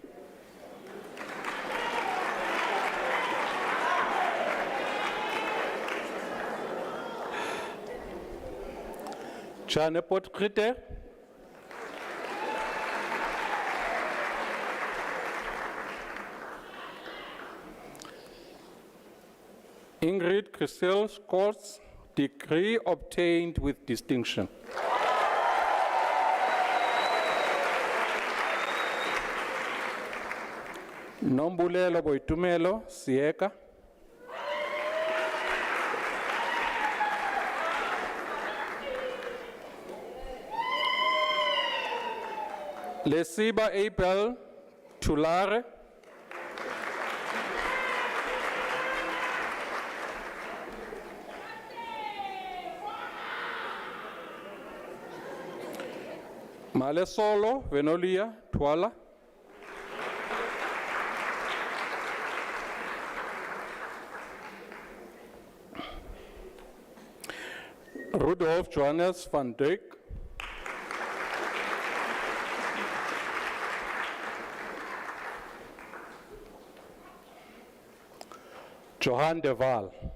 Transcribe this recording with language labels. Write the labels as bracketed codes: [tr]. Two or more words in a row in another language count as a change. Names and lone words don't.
[en] Chane Potkrite. Ingrid Christel Scott's degree obtained with distinction. Nombulelo Boitumelo Sieka. Lesiba Abel Tulare. Malesolo Venolia Twala. Rudolf Johannes van Dijk. Johan de Waal.